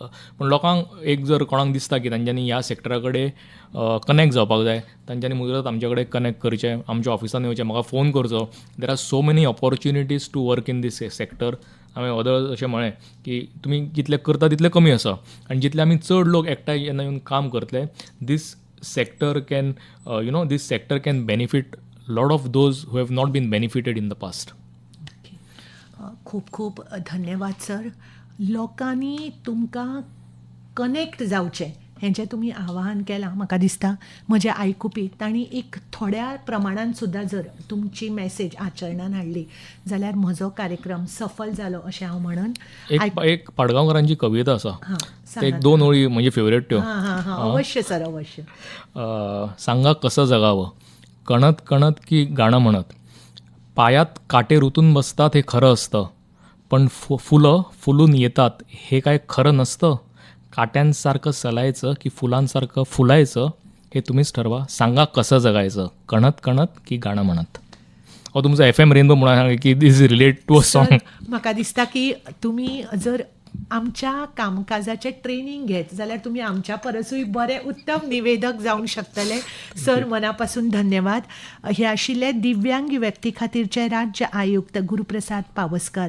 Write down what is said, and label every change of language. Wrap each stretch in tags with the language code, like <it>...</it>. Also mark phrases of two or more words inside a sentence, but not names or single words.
<kok>पूण लोकांक एक जर कोणाक दिसता की तांच्यांनी ह्या सॅक्टरा कडेन कनेक्ट जावपाक जाय, तांच्यांनी मुजरत आमचे कडेन कनेक्ट करचें, आमच्या ऑफिसान येवचें, म्हाका फोन करचो.</kok> <en>There are so many opportunities to work in this sector.</en> <kok>हांवें अदर अशें म्हळें की तुमी कितलें करता तितलें कमी आसा, आनी जितले आमी चड लोक एकठांय जेन्ना येवन काम करतले,</kok> <en>this sector can benefit lot of those who have not been benefited in the past.</en> <kok>खूप खूप धन्यवाद सर. लोकांनी तुमकां कनेक्ट जावचें हें जें तुमी आवाहन केलां, म्हाका दिसता म्हजे आयकुपी तांणी एक थोड्या प्रमाणान सुद्दां जर तुमची मॅसेज आचरणान हाडली जाल्यार म्हजो कार्यक्रम सफल जालो अशें हांव म्हणन. एक पाडगांवकारांची कविता आसा, हां ते एक 2 ओळी म्हणजे फेवरेट त्यो. हां हां हां अवश्य सर अवश्य.</kok> <mr>सांगा कसं जगावं, कणत कणत की गाणं म्हणत, पायात काटे रुतून बसतात हे खरं असतं, पण फुलं फुलून येतात हे काय खरं नसतं. काट्यांसारखं सलायचं की फुलांसारखं फुलायचं हे तुम्हीच ठरवा. सांगा कसं जगायचं, कणत कणत की गाणं म्हणत. हो तुमचा FM रेनबो म्हणून सांगा की</mr> <en>this relate to a song.</en> <kok>म्हाका दिसता की तुमी जर आमच्या कामकाजाचें ट्रेनिंग घेत जाल्यार तुमी आमच्या परसूय बरे उत्तम निवेदक जावंक शकतले. सर मनापासून धन्यवाद. हे आशिल्ले दिव्यांग व्यक्ती खातीरचे राज्य आयुक्त गुरुप्रसाद पावसकर.</kok>